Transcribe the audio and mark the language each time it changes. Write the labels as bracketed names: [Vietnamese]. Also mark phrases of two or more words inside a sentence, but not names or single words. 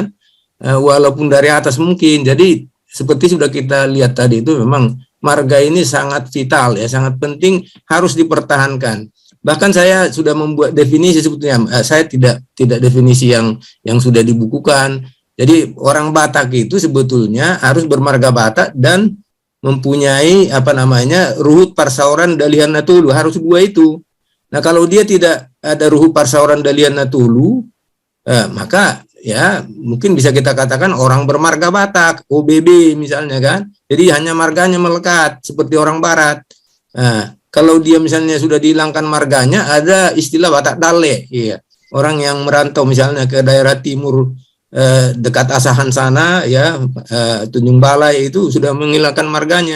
[Indonesian] Walaupun dari atas mungkin. Jadi seperti sudah kita lihat tadi itu memang marga ini sangat vital ya, sangat penting, harus dipertahankan. Bahkan saya sudah membuat definisi sebetulnya, saya tidak definisi yang sudah dibukukan. Jadi orang Batak itu sebetulnya harus bermarga Batak dan mempunyai [Batak Toba] ruhut parsauran dalihan natulu, [Indonesian] harus dua itu. Nah kalau dia tidak ada [Batak Toba] ruhut parsauran dalihan natulu, [Indonesian] maka ya mungkin bisa kita katakan orang bermarga Batak, OBB misalnya kan. Jadi hanya marganya melekat seperti orang Barat. Kalau dia misalnya sudah dihilangkan marganya, ada istilah Batak Dale, ya. Orang yang merantau misalnya ke daerah timur dekat Asahan sana, ya Tunjung Balai itu sudah menghilangkan marganya.